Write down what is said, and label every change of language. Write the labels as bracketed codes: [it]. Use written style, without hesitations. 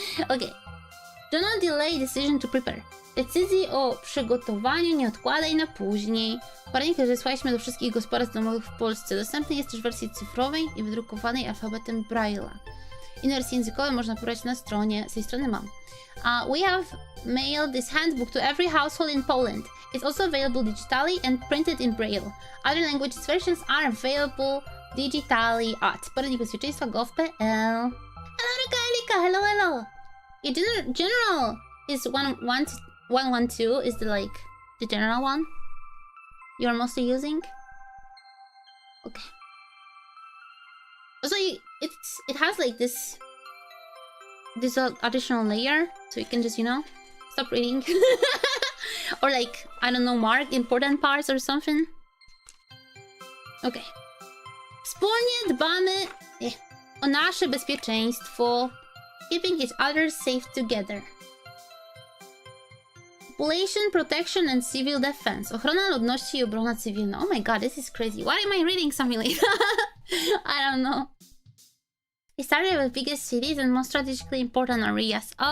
[en] Okay. Do not delay decision to prepare. [pl] Decyzji o przygotowaniu nie odkładaj na później. Poradnik rozesłaliśmy do wszystkich gospodarstw domowych w Polsce. Dostępny jest też w wersji cyfrowej i wydrukowanej alfabetem Braille'a. Inne wersje językowe można pobrać na stronie. Z tej strony mam. [en] We have mailed this handbook to every household in Poland. It's also available digitally and printed in Braille. Other languages versions are available digitally at Poradnik Bezpieczeństwa gov.pl. Hello, Erika, hello, hello. Yeah, general is 112 is the general one you're mostly using. Okay. Also, it has like this additional layer, so you can just, you know, stop reading. Or like, I don't know, mark important parts or something. Okay. [pl] Wspólnie dbamy o nasze bezpieczeństwo. [en] Keeping each other safe together. Population protection and civil defense. [pl] Ochrona ludności i obrona cywilna. [en] Oh my god, this is crazy. Why am I reading something like that? I don't know. It started with biggest cities and most strategically important areas.